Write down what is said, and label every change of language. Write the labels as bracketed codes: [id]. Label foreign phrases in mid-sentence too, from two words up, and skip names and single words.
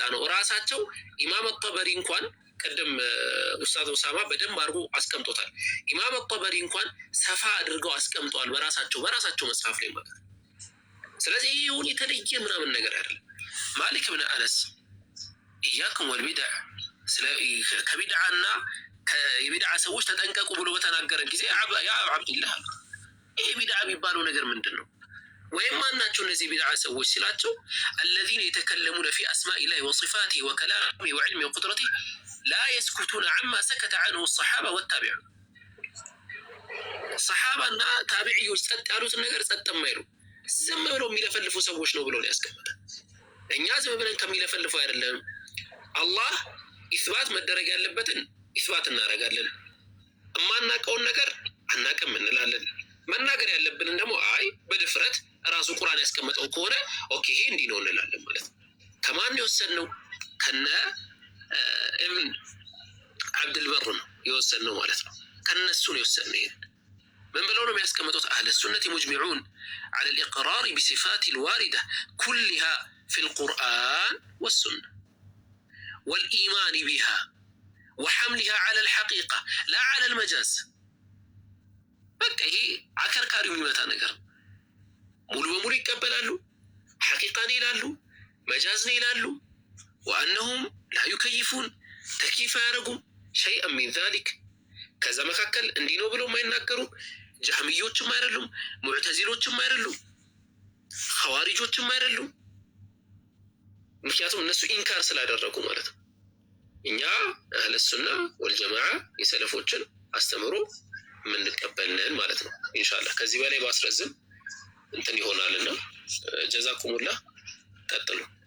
[am] ነው። ራሳቸው ኢማም አጠበሪ እንኳን ቀደም ኡስታዝ ኡሳማ በደንብ አድርጎ አስቀምጦታል። ኢማም አጠበሪ እንኳን ሰፋ አድርገው አስቀምጠዋል በራሳቸው መጽሐፍ ላይ ማለት ነው። ስለዚህ ይሁን የተለየ ምናምን ነገር አይደለም። ማሊክ ብን አነስ [ar] إياكم والبدعة [am] ከቢድዓና የቢድዓ ሰዎች ተጠንቀቁ ብሎ በተናገረ ጊዜ ያ አብዱላህ ይሄ ቢድዓ የሚባለው ነገር ምንድን ነው? ወይም ማናቸው እነዚህ ቢድዓ ሰዎች ሲላቸው [ar] الذين يتكلمون في اسماء الله وصفاته وكلامه وعلمه وقدرته لا يسكتون عما سكت عنه الصحابه والتابعون [am] صحابና ታቢዒዎች ጸጥ ያሉትን ነገር ጸጥ የማይሉ ዝም ብለው የሚለፈልፉ ሰዎች ነው ብሎ ያስቀምጣል። እኛ ዝም ብለን ከሚለፈልፉ አይደለም። አላህ ኢስባት መደረግ ያለበትን ኢስባት እናደርጋለን። እማናውቀውን ነገር አናውቅም እንላለን። መናገር ያለብንን ደግሞ አይ በድፍረት ራሱ ቁርአን ያስቀመጠው ከሆነ ኦኬ ይሄ እንዲህ ነው እንላለን ማለት ነው። ከማን የወሰንነው? ከነ ኢብን አብዱልበር ነው የወሰንነው ማለት ነው። ከነሱ ነው የወሰንነው። ይሄን ምን ብለው ነው የሚያስቀምጡት? [ar] أهل السنة مجمعون على الإقرار بصفات الواردة كلها في القرآن والسنة والإيمان بها وحملها على الحقيقة لا على [am] المجاز በቃ ይሄ አከርካሪው የሚመጣ ነገር ሙሉ በሙሉ ይቀበላሉ። ሐቂቃን ይላሉ፣ መጃዝን ይላሉ። وأنهم [ar] لا يكيفون [am] ተክይፍ አያደርጉም [ar] شيئا من ذلك [am] ከዛ መካከል እንዲህ ነው ብለው የማይናገሩ ጀህሚዮችም አይደሉም፣ ሙዕተዚሎችም አይደሉም፣ ኸዋሪጆችም አይደሉም። ምክንያቱም እነሱ ኢንካር ስላደረጉ ማለት ነው። እኛ [ar] أهل السنة والجماعة [am] የሰለፎችን አስተምሮ ምንቀበልን ማለት ነው። ኢንሻአላህ ከዚህ በላይ ባስረዝም እንትን ይሆናልና ጀዛኩሙላህ ቀጥሉ።